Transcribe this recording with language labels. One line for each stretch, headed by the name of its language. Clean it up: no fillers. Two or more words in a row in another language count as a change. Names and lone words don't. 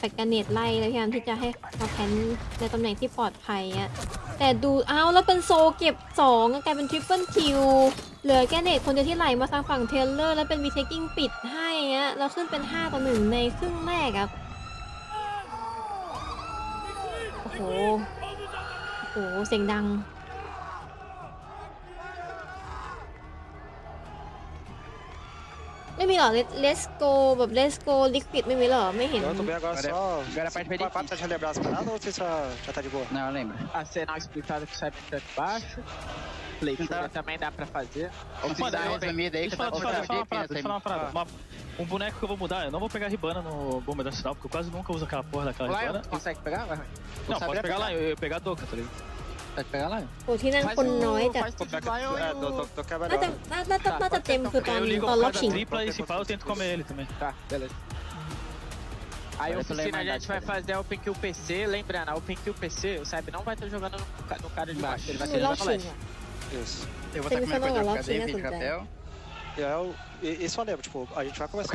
Thai: กเนตไล่แล้วพยายามที่จะให้มาแพนในตำแหน่งที่ปลอดภัยแต่ดูแล้วเป็นโซเก็บ2กลายเป็นทริปเปิลคิวเหลือแค่เนตคนเดียวที่ไหลมาทางฝั่งเทเลอร์แล้วเป็นวีเทคกิ้งปิดให้แล้วขึ้นเป็น5-1ในครึ่งแรกครับโอ้โหเสียงดังไม่มีหรอ
English: let's go
Thai: แบบ
English: let's go liquid
Thai: ไม่มีหรอไม่เห็น
Portuguese: Agora a parte vai difícil. Tá de relembrar as paradas ou você já tá de boa? Não, eu lembro. A cena explicada que sai pra baixo. Playthrough também dá pra fazer. Ou se dá resumida aí que dá pra fazer. Deixa eu falar uma parada. Um boneco que eu vou mudar, eu não vou pegar a Ribana no bomba da cidade, porque eu quase nunca uso aquela porra daquela Ribana. Consegue pegar? Não, pode pegar lá, eu ia pegar a Doka, tá ligado? Pode pegar lá?
Thai: โอ้ที่นั่นคนน้อยจัดน่าจะเต็มคือตอนรอบชิง
Portuguese: Tripla e se pá eu tento comer ele também. Tá, beleza. Aí o oficina a gente vai fazer a Open Kill PC, lembrando, a Open Kill PC, o Saib não vai estar jogando no cara de baixo, ele vai ser jogando no leste. Isso. Eu vou estar com minha coisa de cadeia, vídeo chapéu. Isso eu lembro, tipo, a gente vai começar